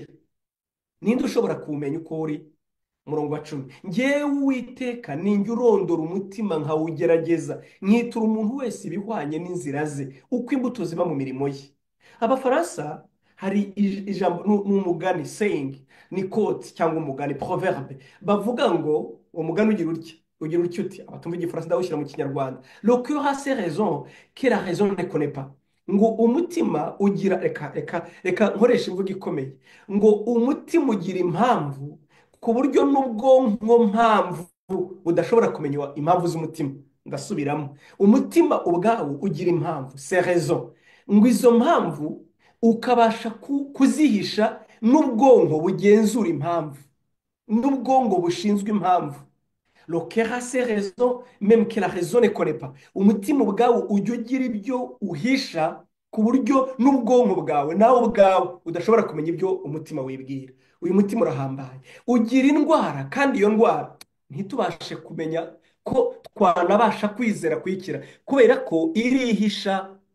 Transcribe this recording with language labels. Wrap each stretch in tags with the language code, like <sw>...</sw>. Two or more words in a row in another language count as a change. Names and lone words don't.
<rw>Ninde ushobora kumenya uko uri? Umurongo wa 10, njyewe Uwiteka ninjye urondora umutima nkawugerageza, nkitura umuntu wese ibihwanye n'inzira ze, uko imbuto ziba mu mirimo ye. Abafaransa hari ijambo n'umugani, saying, ni quote cyangwa umugani, proverbe, bavuga ngo umugani ugira utya uti, abatumva igifaransa ndawushyira mu Kinyarwanda,</rw> <fr>le cœur a ses raisons que la raison ne connaît pas.</fr> <rw>Ngo umutima ugira, reka nkoresha imvugo ikomeye, ngo umutima ugira impamvu ku buryo n'ubwonko mpamvu budashobora kumenya impamvu z'umutima. Ndasubiramo, umutima ubwawo ugira impamvu,</rw> <fr>c'est raison,</fr> <rw>ngo izo mpamvu ukabasha kuzihisha n'ubwonko bugenzura impamvu, n'ubwonko bushinzwe impamvu.</rw> <fr>Le cœur a ses raisons même que la raison ne connaît pas.</fr> <rw>Umutima ubwawo ujya ugira ibyo uhisha ku buryo n'ubwonko bwawe nawe ubwawe udashobora kumenya ibyo umutima wibwira. Uyu mutima urahambaye, ugira indwara, kandi iyo ndwara ntitubashe kumenya ko twanabasha kwizera kuyikira kubera ko irihisha.</rw>